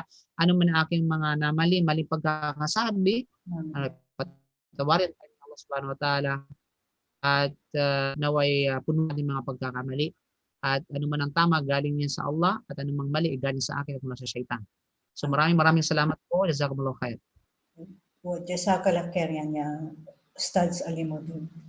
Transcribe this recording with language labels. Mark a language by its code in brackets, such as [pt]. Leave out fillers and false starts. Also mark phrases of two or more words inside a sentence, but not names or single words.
[tl] Ano man ang aking mga maling pagkakasabi, pagtawarin ng Allah [ar] سبحانه وتعالى [tl] at naway puno natin mga pagkakamali. At ano man ang tama, galing yan sa Allah at ano mang mali, galing sa akin at mula sa syaitan. So maraming salamat po. [ar] جزاكم الله خير. جزاك الله خير yan يا أستاذ Alimuddin.